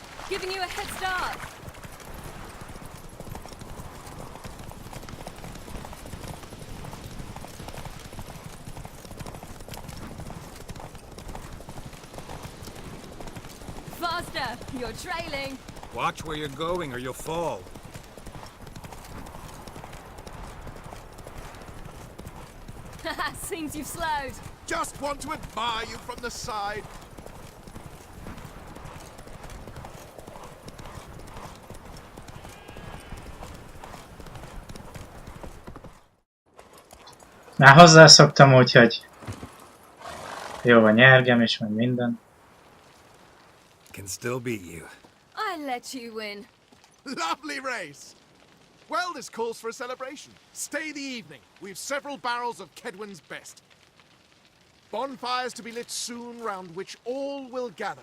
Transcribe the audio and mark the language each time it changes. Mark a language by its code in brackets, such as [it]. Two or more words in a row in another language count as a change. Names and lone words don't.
[en] Giving you a head start. Faster! You're trailing. Watch where you're going or you'll fall. Seems you've slowed. Just want to admire you from the side. [hu] Már hozzászoktam, úgyhogy jó, a nyergem is, meg minden. [en] Can still beat you. I let you win. Lovely race. Well, this calls for a celebration. Stay the evening. We've several barrels of Kedwin's best. Bonfires to be lit soon, round which all will gather.